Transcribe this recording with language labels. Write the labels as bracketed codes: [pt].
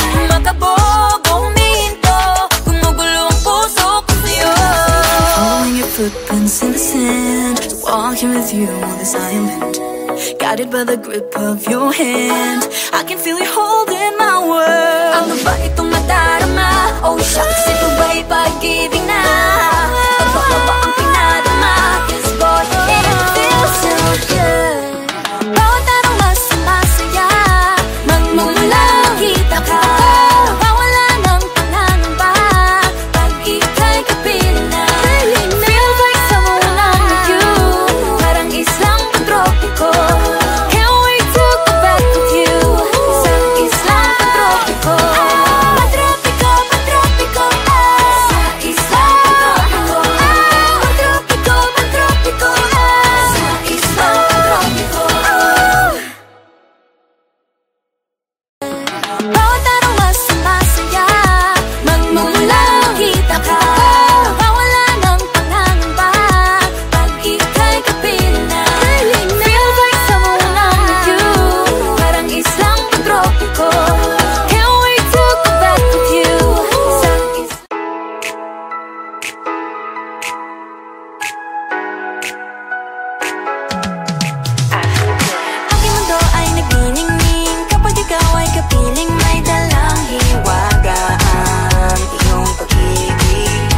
[tl] Makabog o huminto, gumugulo ang puso ko sa'yo. [en] Following your footprints in the sand, walking with you on this island, guided by the grip of your hand. I can feel you holding my world. [tl] Ano ba itong nadarama? [en] Oh shucks, [tl] ito ba'y pag-ibig na? Totoo ba ang pinadama? [en] 'Cause boy, it feels so good. [tl] Bawat araw mas sumasaya, Magmumula makita ka. nawawala ng pangangamba Pag ika'y kapiling na. [en] Feels like summer when I'm with you, [tl] Parang islang pagtropiko. [en] can't wait to go back with you. [tl] Sa islang pagtropiko. Pagtropiko, pagtropiko. Sa islang pagtropiko. Pagtropiko, pagtropiko. Sa islang pagtropiko. Bawat araw mas sumasaya, Magmumula makita ka. nawawala ng pangangamba Pag ika'y kapiling na. Feels like summer when I'm with you, Parang islang pagtropiko. can't wait to go back with you. Sa islang aking mundo ay nagniningning kapag ikaw ay kapiling, may dalang hiwaga ang iyong pag-ibig.